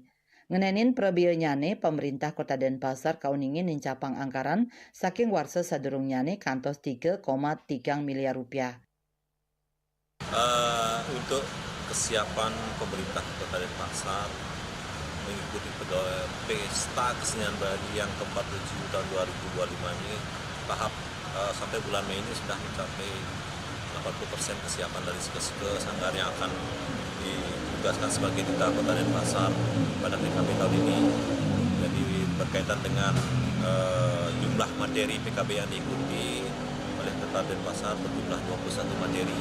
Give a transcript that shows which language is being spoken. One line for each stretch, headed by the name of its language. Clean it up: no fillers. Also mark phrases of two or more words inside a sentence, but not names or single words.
Balinese: Ngenenin prebio nyane pemerintah Kota Denpasar kauningin nincapang anggaran saking warsa sadurung nyane kantos 3,3 miliar rupiah.
Indonesian: Untuk kesiapan pemerintah Kota Denpasar mengikuti pesta kesenian Bali yang ke-47 tahun 2025 ini tahap sampai bulan Mei ini sudah mencapai 80% kesiapan dari Sanggar Sanggar yang akan ditugaskan sebagai duta Kota Denpasar pada PKB tahun ini. Jadi berkaitan dengan jumlah materi PKB yang diikuti oleh Kota Denpasar berjumlah 21 materi.